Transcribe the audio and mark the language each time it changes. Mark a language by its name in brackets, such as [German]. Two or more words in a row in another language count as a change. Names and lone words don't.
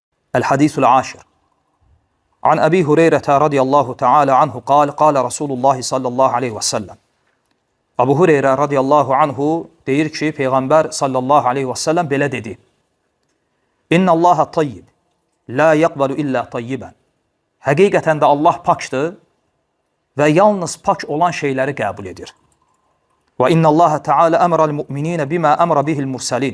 [Arabic] الحديث العاشر عن أبي هريرة رضي الله تعالى عنه قال رسول الله صلى الله عليه وسلم. [Azerbaijani] Abu Hureyre [Arabic] رضي الله عنه [Azerbaijani] deyir ki, Peyğəmbər [Arabic] صلى الله عليه وسلم [Azerbaijani] belə dedi. [Arabic] إن الله طيب لا يقبل إلا طيبا. [Azerbaijani] Həqiqətən də Allah pakdır və yalnız pak olan şeyləri qəbul edir. [Arabic] وإن الله تعالى أمر المؤمنين بما أمر به المرسلين.